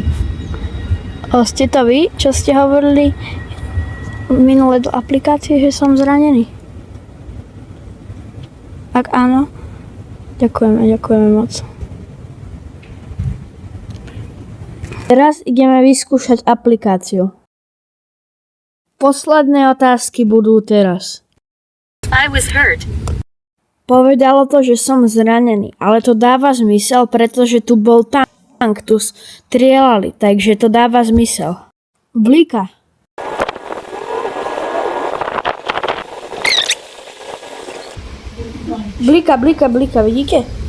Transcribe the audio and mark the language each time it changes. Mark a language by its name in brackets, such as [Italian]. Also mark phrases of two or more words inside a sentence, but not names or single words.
[Slovak] Ste to vy, čo ste hovorili minule do aplikácie, že som zranený? Ak áno, ďakujeme moc. Teraz ideme vyskúšať aplikáciu. Posledné otázky budú teraz. [English] I was hurt. [Slovak] Povedalo to, že som zranený, ale to dáva zmysel, pretože tu bol tank, tu strieľali, takže to dáva zmysel. Blika. Blika, vidíte?